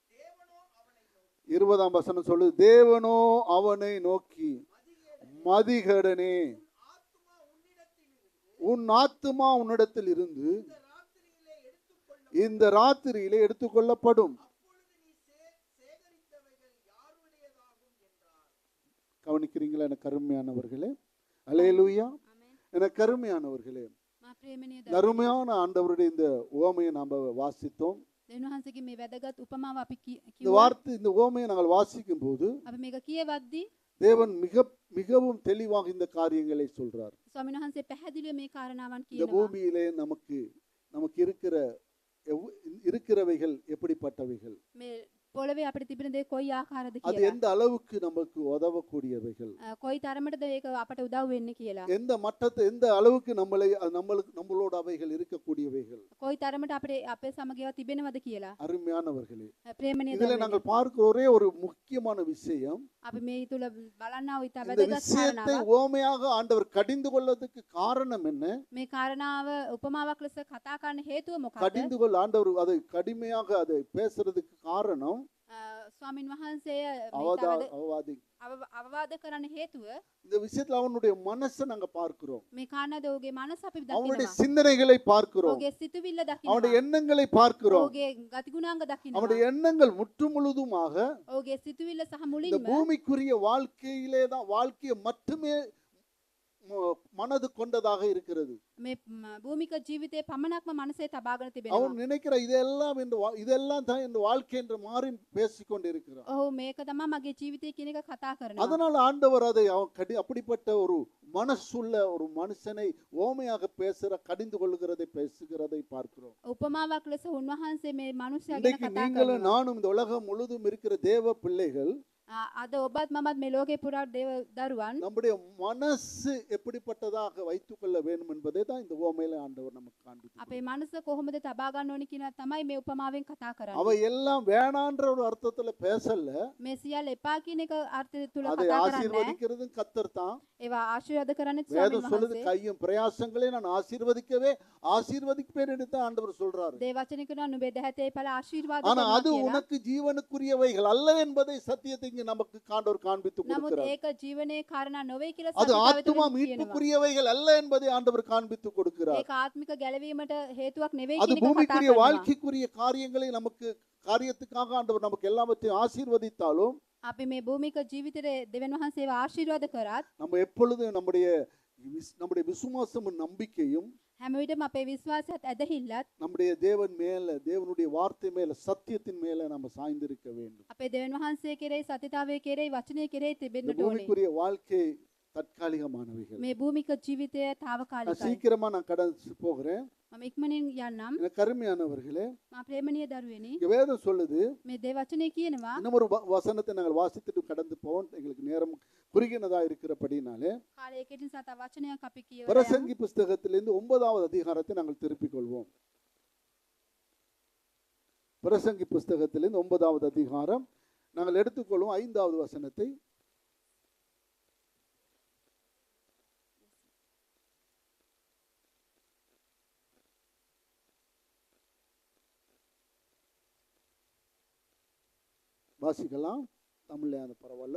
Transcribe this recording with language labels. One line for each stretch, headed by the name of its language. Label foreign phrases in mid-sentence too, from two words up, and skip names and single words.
Tamil: 20ஆம் வசனம் சொல்லுது, தேவனோ அவனை நோக்கி, மதிகேடனே, உன் ஆத்துமா உன்னிடத்தில் இருந்து இந்த ராத்திரியிலே எடுத்துக்கொள்ளப்படும். கவனிக்கிறீங்களா எனக்கு அருமையானவர்களே? அல்லேலூயா. எனக்கு அருமையானவர்களே, அருமையான ஆண்டவருடைய இந்த உவமையை நாம் வாசித்தோம்.
Sinhala: දෙවියන්වහන්සේගේ මේ වැදගත් උපමාව අපි
Tamil: இந்த வார்த்தை, இந்த உவமையை நாங்கள் வாசிக்கும் போது
Sinhala: අපි මේක කියවද්දී
Tamil: தேவன் மிகவும் தெளிவாக இந்த காரியங்களை சொல்றார்.
Sinhala: ස්වාමීන් වහන්සේ පැහැදිලිව මේ කාරණාවන්
Tamil: இந்த
Sinhala: කියනවා.
Tamil: பூமியிலே நமக்கு இருக்கிறவைகள் எப்படிப்பட்டவைகள்,
Sinhala: මේ පොළවේ අපිට තිබෙන දේ කොයි ආකාරද
Tamil: அது
Sinhala: කියලා.
Tamil: எந்த அளவுக்கு நமக்கு உதவக்கூடியவைகள்,
Sinhala: කොයි තරමටද ඒක අපට උදව් වෙන්නේ කියලා.
Tamil: எந்த அளவுக்கு நம்மளோட அவைகள் இருக்கக்கூடியவைகள்.
Sinhala: කොයි තරමට අපේ අපේ සමගියව තිබෙනවද කියලා.
Tamil: அருமையானவர்களே,
Sinhala: ප්‍රේමණීය
Tamil: இதுல
Sinhala: දරුවනේ.
Tamil: நாங்கள் பார்க்கிற ஒரே ஒரு முக்கியமான விஷயம்,
Sinhala: අපි මේ තුල බලන්නා වූ ඉතා
Tamil: இந்த
Sinhala: වැදගත්
Tamil: விஷயத்தை
Sinhala: කාරණාවක්.
Tamil: உவமையாக ஆண்டவர் கடிந்து கொள்வதற்கு காரணம் என்ன?
Sinhala: මේ කාරණාව උපමාවක් ලෙස කතා කරන්න හේතුව මොකක්ද?
Tamil: கடிந்து கொள்ள ஆண்டவர் அதை கடுமையாக அதை பேசுறதுக்கு காரணம்,
Sinhala: ස්වාමින් වහන්සේ
Tamil: அவவாதி
Sinhala: අවවාද කරන්න හේතුව
Tamil: இந்த விஷயத்துல அவனுடைய மனசை நாங்க பார்க்கிறோம்,
Sinhala: මේ කාණද ඔහුගේ මනස අපි
Tamil: அவனுடைய
Sinhala: දකිනවා.
Tamil: சிந்தனைகளை பார்க்கிறோம்,
Sinhala: ඔහුගේ සිතුවිල්ල
Tamil: அவனுடைய
Sinhala: දකිනවා.
Tamil: எண்ணங்களை பார்க்கிறோம்.
Sinhala: ඔහුගේ ගතිගුණාංග දකිනවා.
Tamil: அவனுடைய எண்ணங்கள் முற்று முழுதுமாக
Sinhala: ඔහුගේ සිතුවිල්ල සහ
Tamil: இந்த
Sinhala: මුලින්ම
Tamil: பூமிக்குரிய வாழ்க்கையிலே தான், வாழ்க்கையை மட்டுமே மனது கொண்டதாக இருக்கிறது.
Sinhala: මේ භූමික ජීවිතයේ පමණක්ම මනසේ තබාගෙන තිබෙනවා.
Tamil: அவன் நினைக்கிற இதெல்லாம் தான் இந்த வாழ்க்கை என்று மாறி பேசிக்கொண்டு இருக்கிறான்.
Sinhala: ඔහු මේක තමයි මගේ ජීවිතය කියන එක කතා කරනවා.
Tamil: அதனால ஆண்டவர் அதை அப்படிப்பட்ட ஒரு மனசுள்ள ஒரு மனுஷனை ஓமையாக கடிந்து கொள்ளுகிறதை பேசுகிறதை பார்க்கிறோம்.
Sinhala: උපමාවක් ලෙස උන්වහන්සේ මේ මනුස්සයා ගැන
Tamil: இன்றைக்கு
Sinhala: කතා
Tamil: நீங்களும்
Sinhala: කරනවා.
Tamil: நானும் இந்த உலகம் முழுதும் இருக்கிற தேவ பிள்ளைகள்
Sinhala: අද ඔබත් මමත් මේ ලෝකේ පුරා දේව දරුවන්
Tamil: நம்முடைய மனசு எப்படிப்பட்டதாக வைத்துக் கொள்ள வேண்டும் என்பதை தான் இந்த ஓமையில ஆண்டவர் நமக்கு காண்பித்தார்.
Sinhala: අපේ මනස කොහොමද තබා ගන්න ඕනි කියන තමයි මේ උපමාවෙන් කතා කරන්නේ.
Tamil: அவ எல்லாம் வேணான்ற ஒரு அர்த்தத்துல பேசல,
Sinhala: මේ සියල්ල එපා කියන එක අර්ථය තුල
Tamil: அதை
Sinhala: කතා කරන්නේ.
Tamil: ஆசீர்வதிக்கிறதும் கர்த்தர் தான்.
Sinhala: ඒවා ආශිර්වාද කරන්නේ
Tamil: வேதம்
Sinhala: ස්වාමීන්
Tamil: சொல்லுது,
Sinhala: වහන්සේ.
Tamil: கையும் பிரயாசங்களே நான் ஆசீர்வதிப்பேன் என்று தான் ஆண்டவர் சொல்றாரு.
Sinhala: දේ වචන කරනවා නුඹේ දහතේ ඵල ආශිර්වාද
Tamil: ஆனா
Sinhala: කරනවා
Tamil: அது
Sinhala: කියලා.
Tamil: உனக்கு ஜீவனுக்குரியவைகள் அல்ல என்பதை சத்தியத்தை இங்க நமக்கு ஆண்டவர் காண்பித்து
Sinhala: නමුත්
Tamil: கொடுக்கிறார்.
Sinhala: ඒක ජීවනයේ කාරණා නොවේ කියලා
Tamil: அது
Sinhala: සත්‍යතාවය
Tamil: ஆத்துமா
Sinhala: තුලින් කියනවා.
Tamil: மீட்புக்குரியவைகள் அல்ல என்பதை ஆண்டவர் காண்பித்து கொடுக்கிறார்.
Sinhala: ඒක ආත්මික ගැලවීමට හේතුවක් නෙවෙයි
Tamil: அது
Sinhala: කියන එක කතා
Tamil: பூமிக்குரிய
Sinhala: කරනවා.
Tamil: வாழ்க்கைக்குரிய காரியத்துக்காக ஆண்டவர் நமக்கு எல்லாவற்றையும் ஆசீர்வதித்தாலும்
Sinhala: අපි මේ භූමික ජීවිතයේ දෙවියන් වහන්සේව ආශිර්වාද කරත්
Tamil: நம்ம எப்பொழுதும் நம்முடைய விசுவாசமும் நம்பிக்கையும்
Sinhala: හැම විටම අපේ විශ්වාසයත් ඇදහිල්ලත්
Tamil: நம்முடைய தேவன் மேல, தேவனுடைய வார்த்தை மேல, சத்தியத்தின் மேல நம்ம சாய்ந்திருக்க வேண்டும்.
Sinhala: අපේ දෙවියන් වහන්සේ කෙරෙහි සත්‍යතාවයේ කෙරෙහි වචනයේ කෙරෙහි
Tamil: இந்த
Sinhala: තිබෙන්නට ඕනේ.
Tamil: பூமிக்குரிய வாழ்க்கை தற்காலிகமானவைகள்.
Sinhala: මේ භූමික ජීවිතය
Tamil: நான்
Sinhala: తాවකාලිකයි.
Tamil: சீக்கிரமா கடந்து போகிறேன்.
Sinhala: මම ඉක්මනින් යන්නම්.
Tamil: எனக்கு அருமையானவர்களே,
Sinhala: මා ප්‍රේමණීය දරුවෙනි,
Tamil: இங்க வேதம் சொல்லுது,
Sinhala: මේ දේ වචනේ කියනවා
Tamil: இன்னும் ஒரு வசனத்தை நாங்கள் வாசித்துட்டு கடந்து போவோம், எங்களுக்கு நேரம் குறுகினதா இருக்கிறபடினாலே
Sinhala: කාලයකට නිසා තව වචනයක් අපි කියවලා යමු.
Tamil: பிரசங்கி புஸ்தகத்திலிருந்து 9வது அதிகாரத்தை நாங்கள் திருப்பிக் கொள்வோம். பிரசங்கி புஸ்தகத்திலிருந்து 9வது அதிகாரம் நாங்கள் எடுத்துக்கொள்வோம் 5வது வசனத்தை. வாசிக்கலாம், தமிழ்ல அந்த பரவாயில்ல.